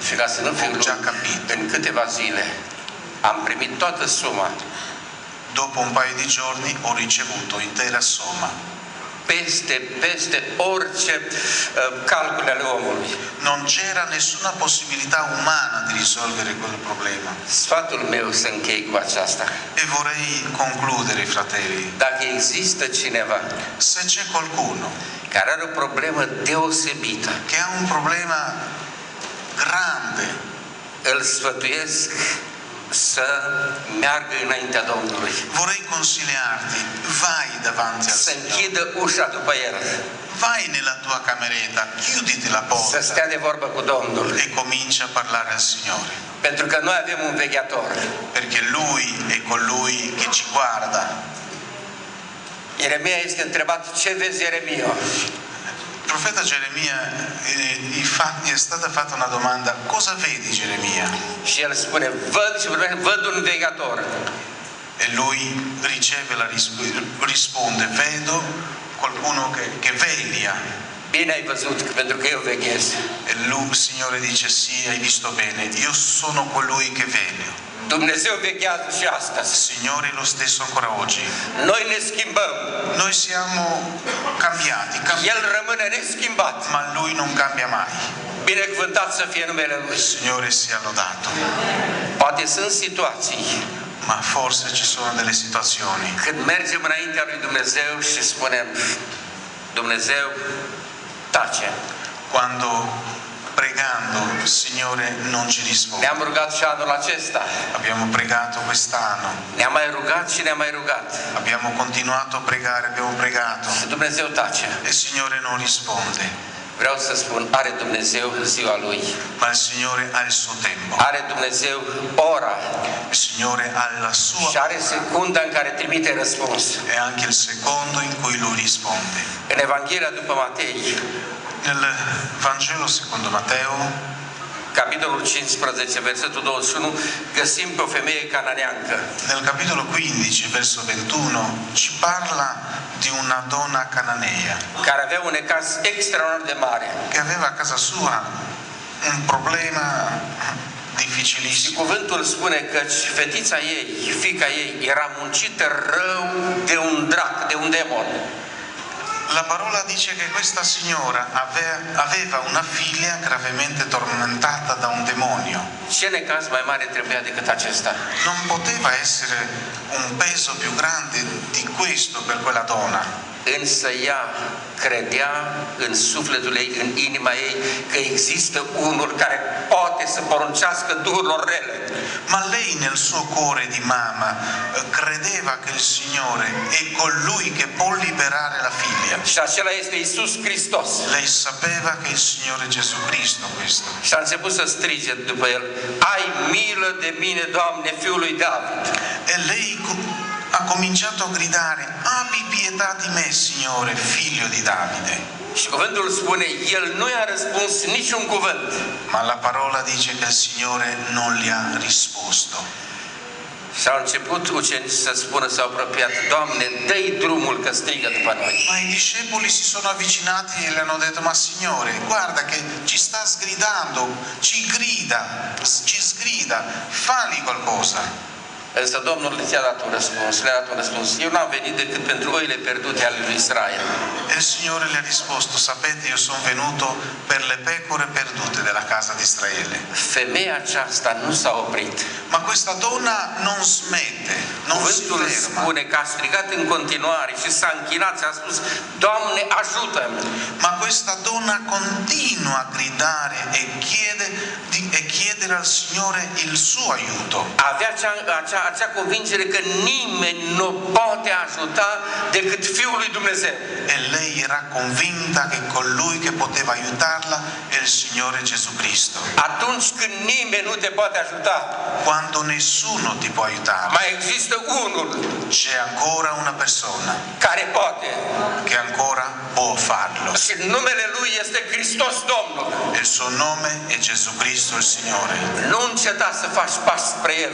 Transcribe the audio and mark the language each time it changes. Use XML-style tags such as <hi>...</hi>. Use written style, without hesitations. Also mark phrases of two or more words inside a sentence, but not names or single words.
<ro>Și ca să nu fiu</ro> <it>Ho già</it> <ro>lung,</ro> <it>capito.</it> <ro>în câteva zile am primit toată suma,</ro> <it>Dopo un paio di giorni ho ricevuto intera somma.</it> <ro>peste orice calcule ale omului.</ro> <it>Non c'era nessuna possibilità umana di risolvere quel problema.</it> <ro>Sfatul meu să închei cu aceasta.</ro> <it>E vorrei concludere, fratelli,</it> <ro>Dacă există cineva</ro> <it>se c'è qualcuno</it> <ro>care are o problemă deosebită,</ro> <it>che ha un problema grande,</it> <ro>îl sfătuiesc să meargă înaintea Domnului,</ro> <it>vorrei consigliarti, vai davanti al</it> <ro>să</ro> <it>Signore,</it> <ro>închidă ușa după el,</ro> <it>vai nella tua cameretta, chiuditi la</it> <ro>să</ro> <it>porta</it> <ro>stea de vorbă cu Domnul.</ro> <it>e comincia a parlare al Signore,</it> <ro>Pentru că noi avem un vegheator.</ro> <it>perché Lui è colui che ci guarda.</it> <ro>Ieremia este întrebat, ce vezi, Ieremia?</ro> <it>profeta Geremia è stata fatta una domanda: cosa vedi, Geremia?</it> <ro>Și el spune, văd un vegheator.</ro> <it>E lui risponde: vedo qualcuno che veglia.</it> <ro>Bine ai văzut, pentru că eu veghez.</ro> <it>E lui, il Signore dice: sì, hai visto bene, io sono colui che veglio.</it> <ro>Dumnezeu veghează și astăzi.</ro> <it>Signore è lo stesso ancora oggi.</it> <ro>Noi ne schimbăm.</ro> <it>Noi siamo cambiati,</it> <ro>El rămâne neschimbat.</ro> <it>ma Lui non cambia mai.</it> <ro>Binecuvântat să fie numele Lui.</ro> <it>Il Signore sia lodato.</it> <ro>Poate sunt situații</ro> <it>Ma forse ci sono delle situazioni</it> <ro>când mergem înaintea lui Dumnezeu și spunem, Dumnezeu, tace.</ro> <it>quando pregando il Signore non ci risponde.</it> <ro>Ne-am rugat și anul acesta.</ro> <it>Abbiamo pregato quest'anno.</it> <ro>Ne-am mai rugat și ne-am mai rugat.</ro> <it>Abbiamo continuato a pregare, abbiamo pregato.</it> <ro>Și Dumnezeu tace.</ro> <it>E il Signore non risponde.</it> <ro>Vreau să spun, are Dumnezeu ziua Lui.</ro> <it>Ma il Signore ha il suo tempo.</it> <ro>Are Dumnezeu ora.</ro> <it>Il Signore ha la sua</it> <ro>Și are secunda în care trimite răspuns.</ro> <it>e anche il secondo in cui Lui risponde.</it> <ro>În Evanghelia după Matei,</ro> <it>Nel Vangelo secondo Matteo,</it> <ro>capitolul 15, versetul 21, găsim pe o femeie cananeancă.</ro> <it>nel capitolo 15, verso 21, ci parla di una donna cananea</it> <ro>Care avea un necaz extraordinar de mare.</ro> <it>che aveva a casa sua un problema</it> <ro>Și</ro> <it>difficilissimo.</it> <ro>cuvântul spune că fetița ei, fiica ei, era muncită rău de un drac, de un demon.</ro> <it>La parola dice che questa signora aveva una figlia gravemente tormentata da un demonio.</it> <ro>Ce necaz mai mare trebuia decât acesta?</ro> <it>Non poteva essere un peso più grande di questo per quella donna.</it> <ro>Însă ea credea în sufletul ei, în inima ei, că există unul care poate să poruncească duhurilor rele.</ro> <it>Ma lei nel suo cuore di mamma credeva che il Signore è colui che può liberare la figlia.</it> <ro>Și acela este Iisus Hristos.</ro> <it>Lei sapeva che il Signore Gesù Cristo questo.</it> <ro>Și a început să strige după el, ai milă de mine, Doamne, Fiul lui David.</ro> <it>E lei ha cominciato a gridare: abbi pietà di me, Signore, figlio di Davide.</it> <ro>Și cuvântul spune, el nu i-a răspuns niciun cuvânt.</ro> <it>Ma la parola dice che il Signore non gli ha risposto.</it> <ro>Și au început ucenicii să spună, s-au apropiat, Doamne, dă-i drumul că strigă după noi.</ro> <it>Ma i discepoli si sono avvicinati e le hanno detto: ma Signore, guarda che ci sta sgridando, ci sgrida, fagli qualcosa.</it> <ro>Însă Domnul le-a dat un răspuns, le-a dat un răspuns. Eu n-am venit decât pentru oile pierdute ale lui Israel.</ro> <it>E il Signore le ha risposto: sapete, io sono venuto per le pecore perdute della casa di Israele.</it> <ro>Femeia aceasta nu s-a oprit.</ro> <it>Ma questa donna non smette, non si</it> <ro>Cuvântul</ro> <it>ferma.</it> <ro>spune că a strigat în continuare și s-a închinat și a spus, Doamne, ajută-mi!</ro> <it>Ma questa donna continua a gridare e chiedere al Signore il suo aiuto.</it> <ro>Avea acea convingere că nimeni nu poate ajuta decât Fiul lui Dumnezeu.</ro> <it>E lei era convinta che colui che poteva aiutarla è il Signore Gesù Cristo.</it> <ro>Atunci când nimeni nu te poate ajuta,</ro> <it>Quando nessuno ti può aiutare,</it> <ro>mai există unul</ro> <it>c'è ancora una persona</it> <ro>care poate.</ro> <it>che ancora può farlo.</it> <ro>Și numele Lui este Hristos Domnul.</ro> <it>Il suo nome è Gesù Cristo il Signore.</it> <ro>Nu înceta să faci pași spre El.</ro>